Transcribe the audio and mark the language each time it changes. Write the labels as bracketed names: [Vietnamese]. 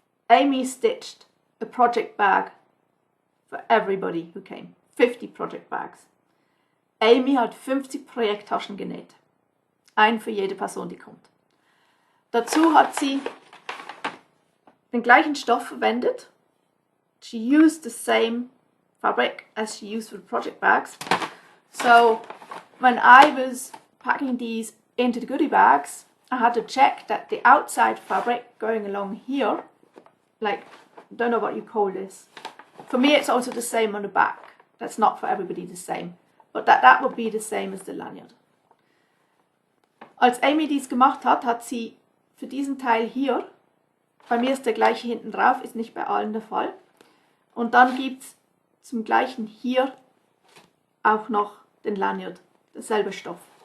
[English] Amy stitched a project bag for everybody who came. 50 project bags. [German] Amy hat 50 Projekttaschen genäht. Ein für jede Person, die kommt. Dazu hat sie den gleichen Stoff verwendet. [English] She used the same fabric as she used for the project bags. So when I was packing these into the goodie bags, I had to check that the outside fabric going along here, like, don't know what you call this. For me it's also the same on the back. That's not for everybody the same. But that would be the same as the lanyard. [German] Als Amy dies gemacht hat, hat sie für diesen Teil hier, bei mir ist der gleiche hinten drauf, ist nicht bei allen der Fall. Und dann gibt es zum gleichen hier auch noch den Lanyard, derselbe Stoff.